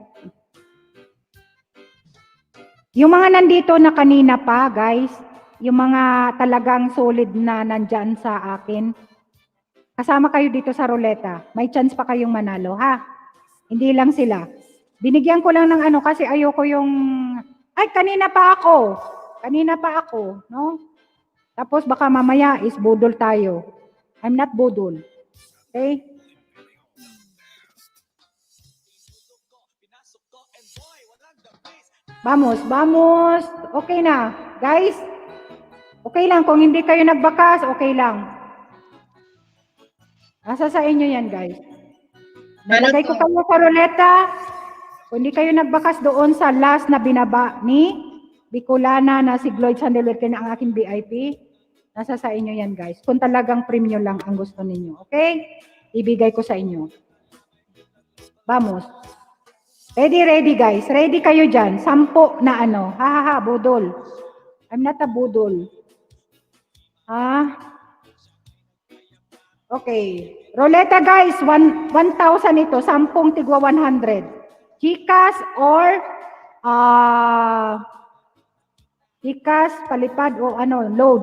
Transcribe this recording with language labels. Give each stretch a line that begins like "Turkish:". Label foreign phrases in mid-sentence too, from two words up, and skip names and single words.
Filipino: Yung mga nandito na kanina pa, guys, yung mga talagang solid na nandyan sa akin, kasama kayo dito sa ruleta. May chance pa kayong manalo, ha? Hindi lang sila. Binigyan ko lang ng ano kasi ayoko yung, ay, kanina pa ako. Kanina pa ako, no? Tapos baka mamaya is budol tayo.
English: I'm not budol.
Spanish: Okay? Vamos, vamos.
Filipino: Okay na. Guys, okay lang. Kung hindi kayo nagbakas, okay lang. Nasa sa inyo yan, guys. Nalagay ko kayo sa ruleta. Kung hindi kayo nagbakas doon sa last na binaba ni Bicolana na si Gloyd Sandelwerke na ang aking VIP, nasa sa inyo yan, guys. Kung talagang premium lang ang gusto ninyo. Okay? Ibigay ko sa inyo. Vamos.
English: Ready, ready, guys.
Filipino: Ready kayo dyan. 10 na ano. Ha, budol.
English: I'm not a budol. Ha?
Filipino: Okay. Roleta, guys. 1,000 ito. 10 tigwa 100. Gcash or Gcash, palipad o ano, load.